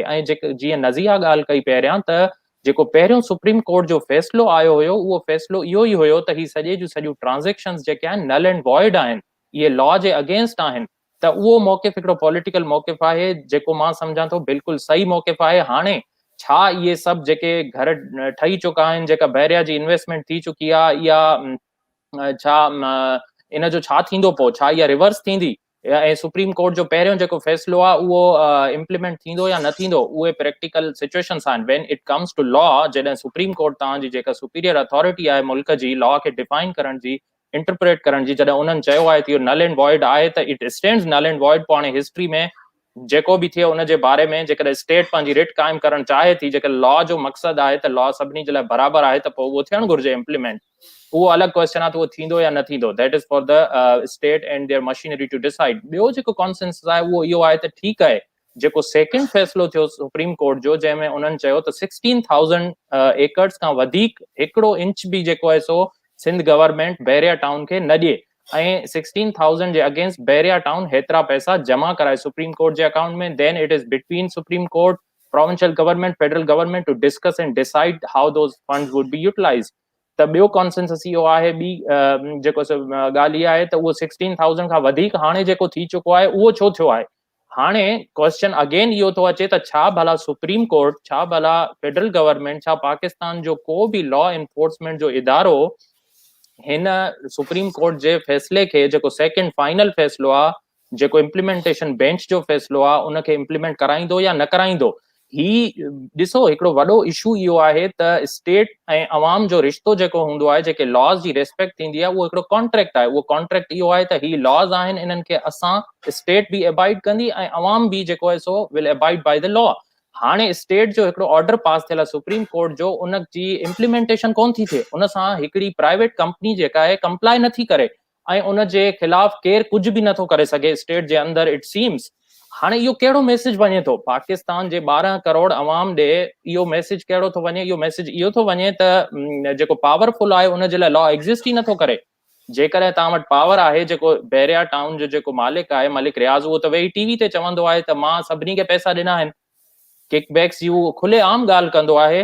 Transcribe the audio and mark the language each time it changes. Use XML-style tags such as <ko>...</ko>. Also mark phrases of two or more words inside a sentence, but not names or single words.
<sd>ऐं जेके जीअं नज़ीहा ॻाल्हि कई पहिरियां त जेको पहिरियों सुप्रीम कोर्ट जो फ़ैसिलो आयो हुयो उहो फ़ैसिलो इहो ई हुयो त ही सॼे जूं सॼियूं ट्रांज़ेक्शन्स जेके आहिनि</sd> <en>null and void</en> <sd>आहिनि इहे लॉ जे अगेंस्ट आहिनि त उहो मौक़िफ़ हिकिड़ो पॉलिटिकल मौक़िफ़ आहे जेको मां सम्झां थो बिल्कुलु सही मौक़िफ़ आहे हाणे छा इहे सभु जेके घर ठही चुका आहिनि जेका बहरिया जी इन्वेस्टमेंट थी चुकी आहे या छा इन जो छा थींदो पोइ छा इहा रिवर्स थींदी ऐं सुप्रीम कोर्ट जो पहिरियों जेको फ़ैसिलो आहे उहो इम्प्लीमेंट थींदो या न थींदो उहे</sd> <en>practical situations</en> <sd>आहिनि</sd> <en>when it comes to law</en> <sd>जॾहिं सुप्रीम कोर्ट तव्हांजी जेका</sd> <en>superior authority</en> <sd>आहे मुल्क जी लॉ खे डिफाइन करण जी इंटरप्रेट करण जी जॾहिं उन्हनि चयो आहे त इहो नल एंड वॉइड आहे त</sd> <en>it stands null and void</en> <sd>पोइ हाणे हिस्ट्री में जेको बि थिए उनजे बारे में जेकॾहिं स्टेट पंहिंजी रिट क़ाइमु करणु चाहे थी जेकर लॉ जो मक़सदु आहे त लॉ सभिनी जे लाइ बराबरि आहे त पोइ उहो थियणु घुरिजे इम्प्लीमेंट उहो अलॻि क्वेश्चन आहे त उहो थींदो या न थींदो</sd> <en>that is for the state and their machinery to decide</en> <sd>ॿियो जेको कॉन्सेंसस आहे उहो इहो आहे त ठीकु आहे जेको सेकेंड फ़ैसिलो थियो सुप्रीम कोर्ट जो जंहिंमें उन्हनि चयो त 16,000 एकर्स खां वधीक हिकिड़ो इंच बि जेको आहे सो सिंध गवर्नमेंट बहरिया टाउन खे न ॾिए ऐं 16,000 जे अगेंस्ट बहरिया टाउन हेतिरा पैसा जमा कराए सुप्रीम कोर्ट जे अकाउंट में</sd> <en>then it is between Supreme Court provincial government federal government to discuss and decide how those funds would be utilize</en> <sd>त ॿियो कॉन्सेंसस इहो आहे ॿी जेको ॻाल्हि इहा आहे त उहो 16,000 खां वधीक हाणे जेको थी चुको आहे उहो छो थियो आहे हाणे</sd> <en>question again</en> <sd>इहो थो अचे त छा भला सुप्रीम कोर्ट छा भला फेडरल गवर्नमेंट छा पाकिस्तान जो को बि</sd> <en>law enforcement</en> <sd>जो इदारो हिन सुप्रीम कोर्ट जे फ़ैसिले खे जेको सेकेंड फाइनल फ़ैसिलो आहे जेको</sd> <en>implementation bench</en> <sd>जो फ़ैसिलो आहे उनखे इम्प्लीमेंट कराईंदो या न कराईंदो ही ॾिसो हिकिड़ो वॾो इशू इहो आहे त स्टेट ऐं अवाम जो रिश्तो जेको हूंदो आहे, जेके लॉज जी रेस्पेक्ट थींदी आहे, उहो हिकिड़ो कॉन्ट्रैक्ट आहे. उहो कॉन्ट्रैक्ट इहो आहे त ही लॉज आहिनि, इन्हनि खे असां स्टेट बि अबाइड कंदी ऐं अवाम बि जेको आहे सो</sd> <en>will abide by the law.</en> <sd>हाणे स्टेट जो हिकिड़ो ऑर्डर पास थियल आहे सुप्रीम कोर्ट जो, उन जी इम्प्लीमेंटेशन कोन थी थिए. उन सां हिकिड़ी</sd> <en>private company</en> <sd>जेका आहे कंप्लाई नथी करे ऐं उन जे ख़िलाफ़ केरु कुझु बि नथो करे सघे स्टेट जे अंदरि.</sd> <en>it seems</en> <sd>हाणे इहो कहिड़ो मैसेज वञे थो पाकिस्तान जे 12 करोड़ अवाम ॾे? इहो मैसेज कहिड़ो थो वञे? इहो मैसेज इहो थो वञे त जेको पावरफुल आहे उन जे लाइ</sd> <en>law exist</en> <sd>ई नथो करे. जेकॾहिं तव्हां वटि पावर आहे, जेको बहरिया टाउन जो जेको मालिक आहे मलिक रियाज़, उहो त वेही टीवी ते चवंदो आहे त मां सभिनी खे पैसा ॾिना आहिनि, किकबैक्स जी उहो खुले आम ॻाल्हि कंदो आहे.</sd>